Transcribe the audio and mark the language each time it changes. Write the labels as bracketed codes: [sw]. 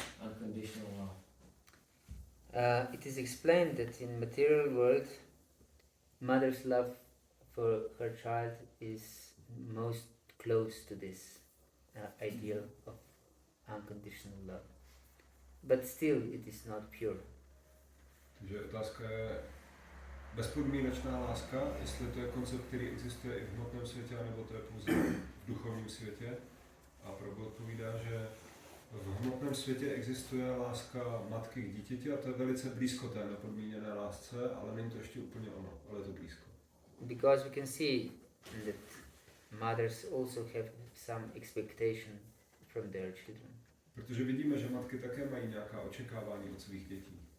[en] Unconditional love. It is explained that in material world, mother's love for her child is most close to this ideal of unconditional love. But still, it is not pure. [cs] Takže otázka je bezpodmínečná láska, jestli to je koncept, který existuje i v hmotném světě, nebo to je pouze v duchovním světě. A Prabhu odpovídá, že v hmotném světě existuje láska matky k dítěti a to je velice blízko té nepodmíněné lásce, ale není to ještě úplně ono, ale je to blízko. [en] Because we can see that mothers also have some expectation from their children. [cs] Protože vidíme, že matky také mají nějaká očekávání od svých dětí.